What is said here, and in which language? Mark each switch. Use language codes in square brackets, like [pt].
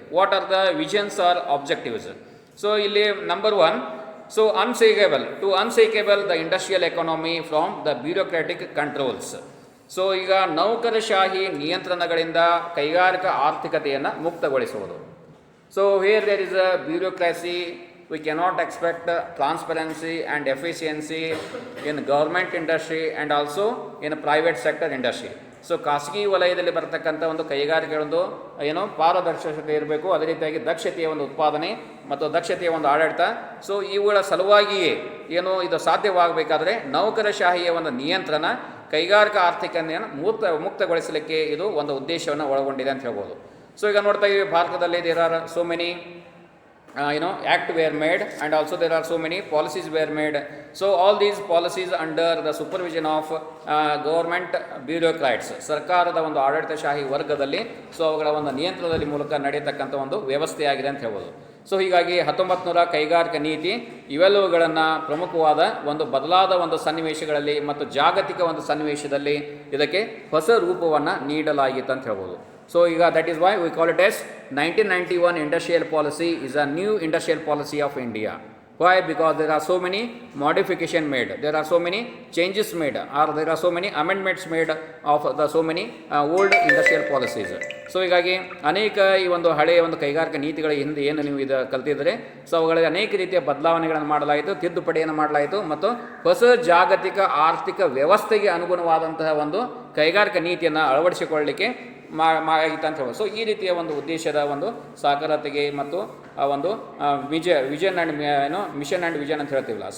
[en] What are the visions or objectives? [kn] So ಇಲ್ಲಿ [en] Number 1, so unshackle the industrial economy from the bureaucratic controls. [kn] So ಈಗ ನೌಕರಶಾಹಿ ನಿಯಂತ್ರಣಗಳಿಂದ ಕೈಗಾರಿಕಾ ಆರ್ಥಿಕತೆಯನ್ನು ಮುಕ್ತಗೊಳಿಸುವುದು. [en] So here there is a bureaucracy. We cannot expect transparency and efficiency in government industry and also in private sector industry. [kn] So ಖಾಸಗಿ ವಲಯದಲ್ಲಿ ಬರ್ತಕ್ಕಂಥ ಒಂದು ಕೈಗಾರಿಕೆಗಳೊಂದು ಏನು ಪಾರದರ್ಶಕತೆ ಇರಬೇಕು, ಅದೇ ರೀತಿಯಾಗಿ ದಕ್ಷತೆಯ ಒಂದು ಉತ್ಪಾದನೆ ಮತ್ತು ದಕ್ಷತೆಯ ಒಂದು ಆಡಳಿತ. ಸೊ ಇವುಗಳ ಸಲುವಾಗಿಯೇ ಏನು ಇದು ಸಾಧ್ಯವಾಗಬೇಕಾದ್ರೆ ನೌಕರಶಾಹಿಯ ಒಂದು ನಿಯಂತ್ರಣ ಕೈಗಾರಿಕಾ ಆರ್ಥಿಕತೆಯನ್ನು ಮುಕ್ತಗೊಳಿಸಲಿಕ್ಕೆ ಇದು ಒಂದು ಉದ್ದೇಶವನ್ನು ಒಳಗೊಂಡಿದೆ ಅಂತ ಹೇಳ್ಬೋದು. ಸೊ ಈಗ ನೋಡ್ತಾ ಇದ್ದೀವಿ ಭಾರತದಲ್ಲಿ [en] There are so many act were made, and also there are so many policies were made. So all these policies under the supervision of government bureaucrats, [kn] ಸರ್ಕಾರದ ಒಂದು ಆಡಳಿತಶಾಹಿ ವರ್ಗದಲ್ಲಿ ಸೊ ಅವುಗಳ ಒಂದು ನಿಯಂತ್ರಣದಲ್ಲಿ ಮೂಲಕ ನಡೆಯತಕ್ಕಂಥ ಒಂದು ವ್ಯವಸ್ಥೆಯಾಗಿದೆ ಅಂತ ಹೇಳ್ಬೋದು. ಸೊ ಹೀಗಾಗಿ 1900ರ ಕೈಗಾರಿಕಾ ನೀತಿ ಇವೆಲ್ಲವುಗಳನ್ನು ಪ್ರಮುಖವಾದ ಒಂದು ಬದಲಾದ ಒಂದು ಸನ್ನಿವೇಶಗಳಲ್ಲಿ ಮತ್ತು ಜಾಗತಿಕ ಒಂದು ಸನ್ನಿವೇಶದಲ್ಲಿ ಇದಕ್ಕೆ ಹೊಸ ರೂಪವನ್ನು ನೀಡಲಾಗಿತ್ತು ಅಂತ ಹೇಳ್ಬೋದು. ಸೊ ಈಗ [en] That is why we call it as 1991 industrial policy is a new industrial policy of India. Why? Because there are so many modification made, there are so many changes made, or there are so many amendments made of the so many old industrial policies. [kn] So ಹೀಗಾಗಿ ಅನೇಕ ಈ ಒಂದು ಹಳೆಯ ಒಂದು ಕೈಗಾರಿಕಾ ನೀತಿಗಳ ಹಿಂದೆ ಏನು ನೀವು ಇದು ಕಲ್ತಿದ್ರೆ ಸೊ ಅವುಗಳಿಗೆ ಅನೇಕ ರೀತಿಯ ಬದಲಾವಣೆಗಳನ್ನು ಮಾಡಲಾಯಿತು, ತಿದ್ದುಪಡಿಯನ್ನು ಮಾಡಲಾಯಿತು ಮತ್ತು ಹೊಸ ಜಾಗತಿಕ ಆರ್ಥಿಕ ವ್ಯವಸ್ಥೆಗೆ ಅನುಗುಣವಾದಂತಹ ಒಂದು ಕೈಗಾರಿಕಾ ನೀತಿಯನ್ನು ಅಳವಡಿಸಿಕೊಳ್ಳಲಿಕ್ಕೆ ಆಗಿತ್ತು ಅಂತ ಹೇಳ್ಬೋದು. ಸೊ ಈ ರೀತಿಯ ಒಂದು ಉದ್ದೇಶದ ಒಂದು ಸಾಕಾರತೆಗೆ ಮತ್ತು ಆ ಒಂದು [en] vision and mission and vision [kn] ಅಂತ ಹೇಳ್ತೀವಲ್ಲ.